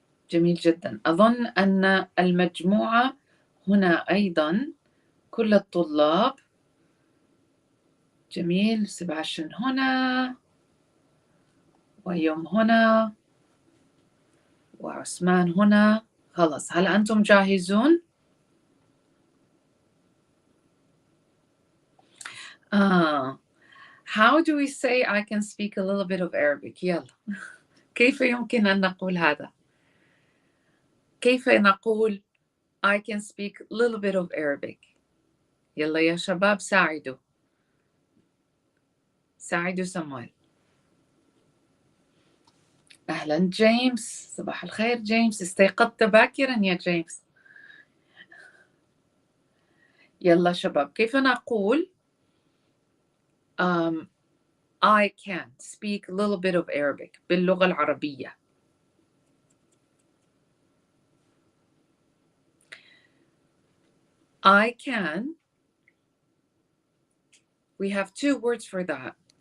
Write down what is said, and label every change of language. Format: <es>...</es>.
<ar>جميل جدا. أظن أن المجموعة هنا أيضا كل الطلاب. جميل. سباشن هنا، ويوم هنا، وعثمان هنا. خلاص، هل أنتم جاهزون؟</ar> <en>How do we say I can speak a little bit of Arabic؟</en> <ar>يلا. كيف يمكن أن نقول هذا؟ كيف نقول</ar> <en>I can speak a little bit of Arabic؟</en> <ar>يلا يا شباب ساعدوا سمويل. أهلا جيمس، صباح الخير جيمس، استيقظت باكرا يا جيمس. يلا شباب، كيف نقول</ar> <en>I can speak a little bit of Arabic</en> <ar>باللغة العربية؟</ar> <en>I can, we have two words for that.</en>